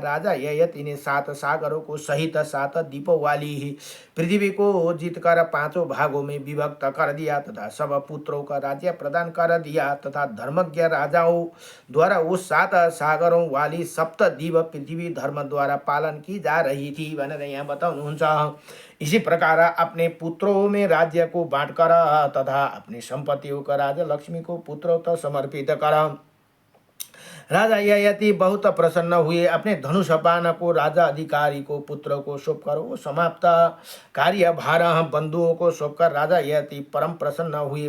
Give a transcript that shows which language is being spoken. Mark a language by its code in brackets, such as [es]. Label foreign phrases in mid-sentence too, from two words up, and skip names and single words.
[hi] राजा ययाति ने 7 सागरों को सहित 7 द्वीपों वाली ही पृथ्वी को जीतकर 5 भागों में विभक्त कर दिया तथा सब पुत्रों का राज्य प्रदान कर दिया तथा धर्मज्ञ राजाओं द्वारा वो 7 सागरों वाली सप्तद्वीप पृथ्वी धर्म द्वारा पालन की जा रही थी [ne] भनेर यहाँ बताउनुहुन्छ। [hi] इसी प्रकार अपने पुत्रों में राज्य को बांटकर तथा अपनी संपत्तियों का राजा लक्ष्मी को पुत्रों तक समर्पित कर राजा ययाति बहुत प्रसन्न हुए। अपने धनुष बाण को राजा अधिकारी को पुत्र को सौंपकर वो समाप्त कार्य भार बंधुओं को सौंपकर राजा ययाति परम प्रसन्न हुए।